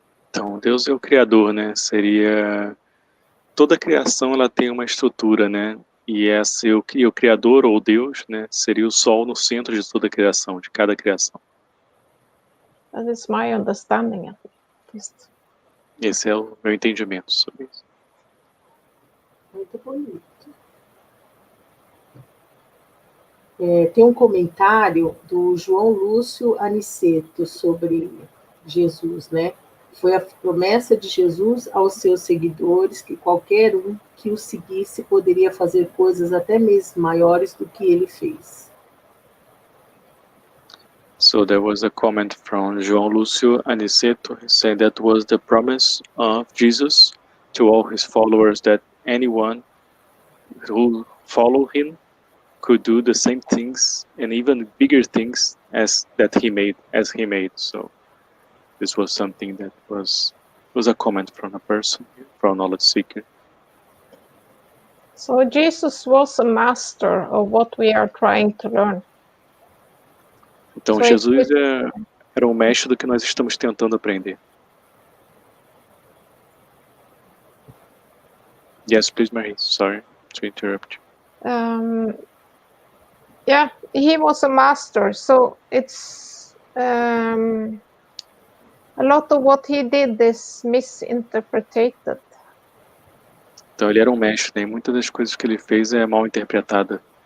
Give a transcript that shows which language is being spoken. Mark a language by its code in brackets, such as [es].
[pt] Então, Deus é o criador, né? Seria toda a criação, ela tem uma estrutura, né? E o criador ou Deus, né? Seria o sol no centro de toda a criação, de cada criação. [en] That is my understanding, at least. [pt] Esse é o meu entendimento sobre isso. Muito bonito. Tem um comentário do João Lúcio Aniceto sobre Jesus, né? Foi a promessa de Jesus aos seus seguidores que qualquer um que o seguisse poderia fazer coisas até mesmo maiores do que ele fez. [en] So there was a comment from João Lúcio Aniceto saying that was the promise of Jesus to all his followers that anyone who followed him could do the same things and even bigger things as he made. So this was something that was a comment from a person, from a knowledge seeker. So Jesus was a master of what we are trying to learn. [pt] Então [en] So [pt] Jesus era um mestre do que nós estamos tentando aprender. [en] Yes, please, Marie. Sorry to interrupt you. Yeah, he was a master. So it's a lot of what he did is misinterpreted. [pt] Então ele era um mestre, né? E muitas das coisas que ele fez é mal interpretada.